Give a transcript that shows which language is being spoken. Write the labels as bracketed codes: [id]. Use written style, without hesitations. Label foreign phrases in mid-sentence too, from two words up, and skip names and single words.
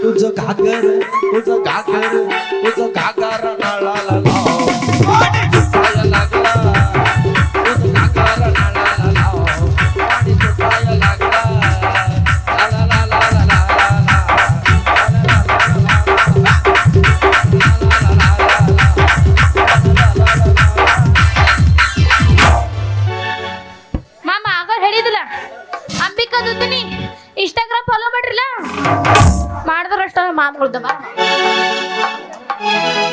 [mr] घागर नाळा पाणी सुटायला लागला घागर नाळा पाणी सुटायला लागला [kn] ಮಾಮ ಆಗ ಹೇಳಿದಿಲ್ಲ ಅಂಬಿಕಾ ದುದ್ದಿನಿ ಇನ್ಸ್ಟಾಗ್ರಾಮ್ ಫಾಲೋ ಮಾಡ್ರಿಲ್ಲ ಮಾಡಿದ್ರಷ್ಟ ಮಾಮಗಳದ